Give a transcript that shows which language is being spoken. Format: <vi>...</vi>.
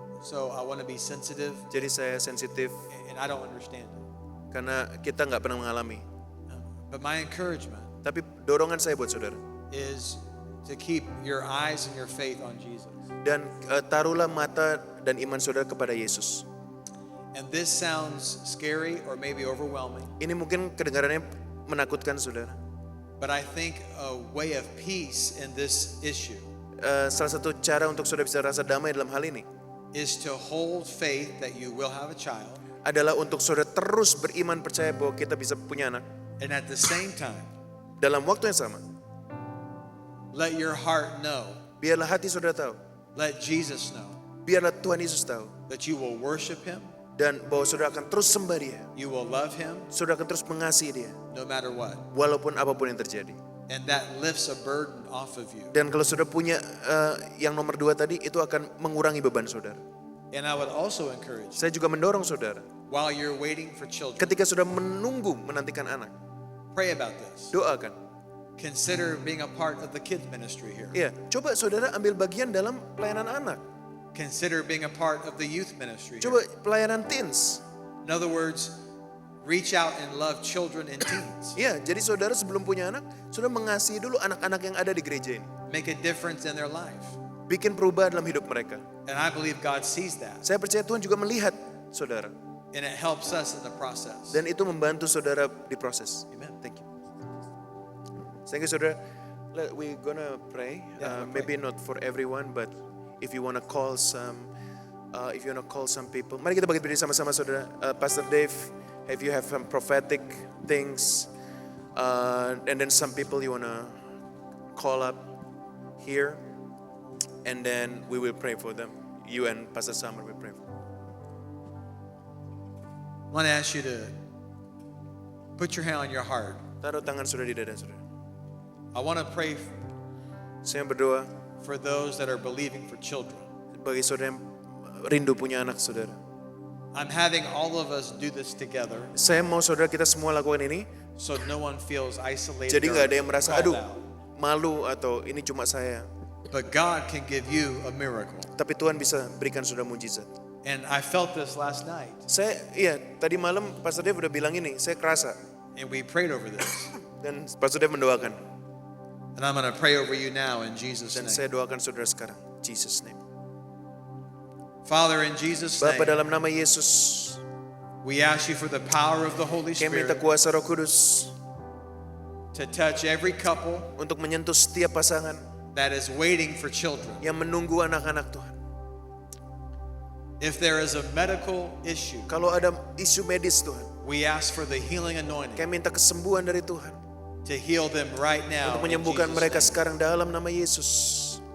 <en>so I want to be sensitive,</en> <id>Jadi saya sensitif</id> <en>and I don't understand it.</en> <id>karena kita nggak pernah mengalami.</id> <en>But my encouragement</en> <id>Tapi dorongan saya buat saudara.</id> <en>is to keep your eyes and your faith on Jesus.</en> <id>Dan taruhlah mata dan iman saudara kepada Yesus.</id> <en>And this sounds scary or maybe overwhelming,</en> <id>Ini mungkin kedengarannya menakutkan saudara.</id> <en>but I think a way of peace in this issue</en> <id>Salah satu cara untuk saudara bisa rasa damai dalam hal ini</id> <en>is to hold faith that you will have a child,</en> <id>adalah untuk saudara terus beriman percaya bahwa kita bisa punya anak.</id> <en>and at the same time,</en> <id>Dalam waktu yang sama,</id> <en>let your heart know,</en> <id>biarlah hati saudara tahu,</id> <en>let Jesus know</en> <id>biarlah Tuhan Yesus tahu,</id> <en>that you will worship Him,</en> <id>dan bahwa saudara akan terus sembah Dia,</id> <en>you will love Him</en> <id>saudara akan terus mengasihi Dia,</id> <en>no matter what.</en> <id>walaupun apapun yang terjadi.</id> <en>And that lifts a burden off of you.</en> <id>Dan kalau saudara punya yang nomor 2 tadi, itu akan mengurangi beban saudara.</id> <en>And I would also encourage you,</en> <id>Saya juga mendorong saudara,</id> <en>while you're waiting for children,</en> <id>ketika saudara menunggu menantikan anak,</id> <en>pray about this.</en> <id>doakan.</id> <en>Consider being a part of the kids ministry here.</en> <id>Iya, coba saudara ambil bagian dalam pelayanan anak.</id> <en>Consider being a part of the youth ministry here.</en> <id>Coba pelayanan teens.</id> <en>In other words, reach out and love children and teens.</en> <id>Iya, jadi saudara sebelum punya anak, saudara mengasihi dulu anak-anak yang ada di gereja ini.</id> <en>Make a difference in their life.</en> <id>Bikin perubahan dalam hidup mereka.</id> <en>And I believe God sees that.</en> <id>Saya percaya Tuhan juga melihat saudara.</id> <en>And it helps us in the process.</en> <id>Dan itu membantu saudara di proses.</id> <en>Amen. Thank you. Thank you, saudara. We're gonna pray. Yeah, we'll Maybe not for everyone, but if you wanna call some, people.</en> <id>Mari kita bagi berdiri sama-sama, saudara.</id> <en>Pastor Dave, if you have some prophetic things, and then some people you wanna call up here, and then we will pray for them. You and Pastor Summer will pray for them. I want to ask you to put your hand on your heart.</en> <id>Taruh tangan saudara di dada saudara.</id> <en>I want to pray</en> <id>Saya berdoa</id> <en>for those that are believing for children.</en> <id>bagi saudara yang rindu punya anak saudara.</id> <en>I'm having all of us do this together</en> <id>Saya mau saudara kita semua lakukan ini,</id> <en>so no one feels isolated</en> <id>jadi</id> <en>or</en> <id>nggak ada yang merasa</id> <en>called out.</en> <id>malu atau ini cuma saya.</id> <en>But God can give you a miracle.</en> <id>Tapi Tuhan bisa berikan saudara mujizat.</id> <en>And I felt this last night,</en> <id>Tadi malam Pastor Dave udah bilang ini, saya kerasa</id> <en>and we prayed over this.</en> <id>dan Pastor Dave mendoakan.</id> <en>And I'm going to pray over you now in Jesus'</en> <id>Dan</id> <en>name.</en> <id>saya doakan saudara sekarang.</id> <en>Jesus name. Father, in Jesus'</en> <id>Bapa,</id> <en>name,</en> <id>dalam nama Yesus,</id> <en>we ask you for the power of the Holy</en> <id>kami minta</id> <en>Spirit</en> <id>kuasa Roh Kudus</id> <en>to touch every couple</en> <id>untuk menyentuh setiap pasangan</id> <en>that is waiting for children.</en> <id>yang menunggu anak-anak Tuhan.</id> <en>If there is a medical issue,</en> <id>Kalau ada isu medis Tuhan,</id> <en>we ask for the healing anointing</en> <id>kami minta kesembuhan dari Tuhan</id> <en>to heal them right now.</en> <id>untuk</id> <en>in</en> <id>menyembuhkan</id> <en>Jesus'</en> <id>mereka</id> <en>name.</en> <id>sekarang dalam nama Yesus.</id>